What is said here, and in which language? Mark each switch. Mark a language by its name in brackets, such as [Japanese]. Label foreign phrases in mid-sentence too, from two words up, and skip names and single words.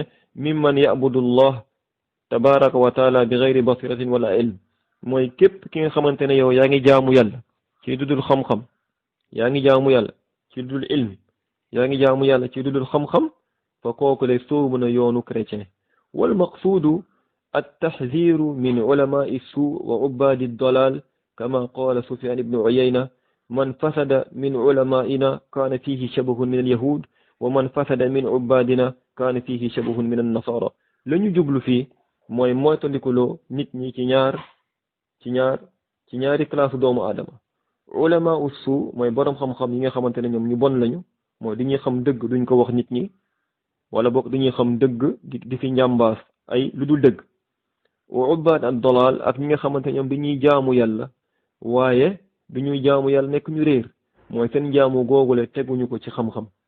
[Arabic] ممن يعبد الله تبارك وتعالى بغير بصيرة ولا علم [Wolof] mooy képp ki nga xamante ne yow yaa ngi jaamu yàlla ci dudul xam-xam yaa ngi jaamu yàlla ci dudul ilm yaa ngi jaamu yàlla ci dudul xam-xam fa kooku lay soobu na yoonu chrétien [Arabic] والمقصود التحذير من علماء السوء وعباد الضلال كما قال سفيان بن عيينة من فسد من علمائنا كان فيه شبه من اليهود ومن فسد من عبادنا كان فيه شبه من النصارى [Wolof] la ñu jublu fii mooy moytandikuloo nit ñi ci ñaari classe doomu aadama [Arabic] علماء السوء [Wolof] mooy borom xam-xam yi nga xamante ne ñoom ñu bon lañu mooy du ñuy xam dëgg duñ ko wax nit ñi wala boog du ñuy xam dëgg di fi njàmbaas ay lu dul dëgg [Arabic] وعباد [Wolof] ak dolal ak ñi nga xamante ne ñoom dañuy jaamu yàlla waaye du ñuy jaamu yàlla nekk ñu réer mooy seen jaamu googule teguñu ko ci xam-xam